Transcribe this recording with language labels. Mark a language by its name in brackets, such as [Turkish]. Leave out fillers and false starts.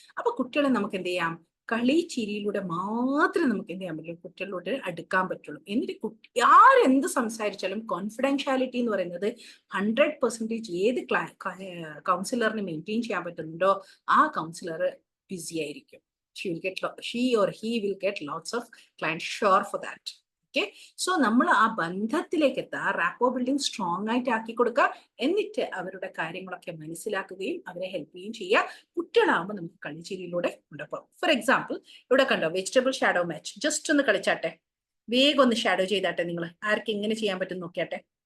[Malayalam] അപ്പൊ കുട്ടികളെ നമുക്ക് എന്ത് ചെയ്യാം, കളി ചിരിയിലൂടെ മാത്രമേ നമുക്ക് എന്ത് ചെയ്യാൻ പറ്റുള്ളൂ, കുട്ടികളോട് അടുക്കാൻ പറ്റുള്ളൂ. എന്നിട്ട് ആരെന്ത് സംസാരിച്ചാലും കോൺഫിഡൻഷ്യാലിറ്റി എന്ന് പറയുന്നത് 100% ഏത് കൗൺസിലറിന് മെയിൻറ്റെയിൻ ചെയ്യാൻ പറ്റുന്നുണ്ടോ ആ കൗൺസിലർ ബിസി ആയിരിക്കും. [English] she or he will get lots of clients, sure for that. [Malayalam] Okay, so നമ്മൾ ആ ബന്ധത്തിലേക്ക് എത്താം, റാപ്പോ ബിൽഡിംഗ് സ്ട്രോങ് ആയിട്ട് ആക്കി കൊടുക്കുക. എന്നിട്ട് അവരുടെ കാര്യങ്ങളൊക്കെ മനസ്സിലാക്കുകയും അവരെ ഹെൽപ്പ് ചെയ്യുകയും ചെയ്യുക. കുട്ടികളാകുമ്പോൾ നമുക്ക് കളിച്ചിരിയിലൂടെ കൊണ്ടുപോകും. ഫോർ എക്സാമ്പിൾ ഇവിടെ കണ്ടോ, വെജിറ്റബിൾ ഷാഡോ മാച്ച്. ജസ്റ്റ് ഒന്ന് കളിച്ചാട്ടെ, വേഗം ഒന്ന് ഷാഡോ ചെയ്താട്ടെ. നിങ്ങൾ ആർക്ക് എങ്ങനെ ചെയ്യാൻ പറ്റും നോക്കിയാട്ടെ.